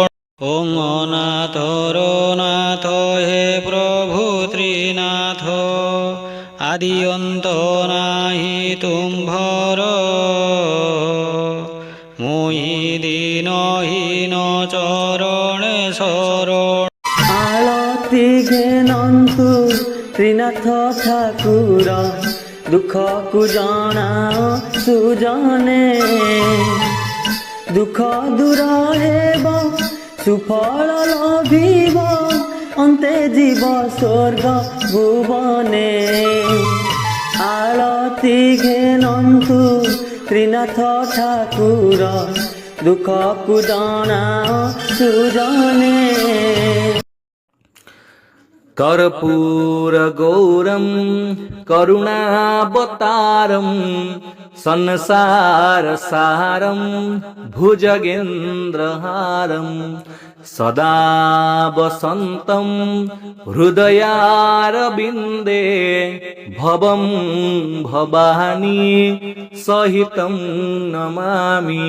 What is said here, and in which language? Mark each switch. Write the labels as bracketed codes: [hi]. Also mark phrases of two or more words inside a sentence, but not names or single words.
[or] ଓଁ ଅନାଥର ନାଥ ହେ ପ୍ରଭୁ ତ୍ରିନାଥ ଆଦି ଅନ୍ତ ନାହିଁ ତୁମ୍ଭର ମୁଇ ଦୀନହୀନ ଚରଣେ ଶରଣ। ଆଳତି ଘେନନ୍ତୁ ତ୍ରିନାଥ ଠାକୁର দুঃখକୁ ଜଣାଅ ସୁଜନେ ଦୁଃଖ ଦୂର ହେବ ସୁଫଳ ଲଭିବ ଅନ୍ତେ ଯିବ ସ୍ୱର୍ଗ ଭୁବନେ। ଆଳତି ଘେନନ୍ତୁ ତ୍ରିନାଥ ଠାକୁର ଦୁଃଖକୁ ଜଣାଅ ସୁଜନେ। [sa] कर्पूर गौरम करुणावतारम संसार सारम भुजगेन्द्रहारम सदा वसन्तं हृदयारविन्दे भवं भवानी सहितं नमामि।